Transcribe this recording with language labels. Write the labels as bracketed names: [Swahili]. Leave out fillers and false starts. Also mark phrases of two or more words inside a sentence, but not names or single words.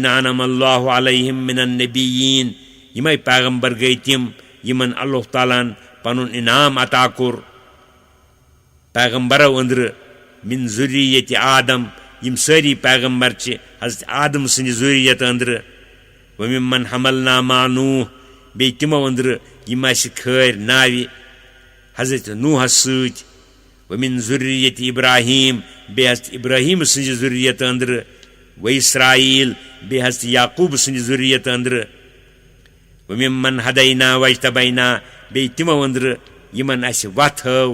[Arabic] انعم اللہ علیہم من النبیین [Kashmiri] یِمے پیغمبر گٔے تِم یِمن اللہ تعالیٰ ہن پنُن انعام عطا کوٚر پیغمبرو أنٛدرٕ [Arabic] من ذُریت آدم [Kashmiri] یِم سٲری پیغمبر چھِ حضرت آدم سٕنٛدِ ذُریت أنٛدرٕ [Arabic] وممن حملنا مع نوح [Kashmiri] بیٚیہِ تِمو أنٛدرٕ یِم اَسہِ کھٲرۍ ناوِ حضرت نوحس سۭتۍ [Arabic] ومن ذُریت ابراہیم [Kashmiri] بیٚیہِ حضرت ابراہیم سٕنٛزِ ذُریت أنٛدرٕ وإسرائیل بیٚیہِ حضرت یعقوٗب سٕنٛدِ ذُریت أنٛدرٕ [Arabic] وممن ہدینا واجتبینا [Kashmiri] بیٚیہِ تِمو أنٛدرٕ یِمن اَسہِ وَتھ ہٲو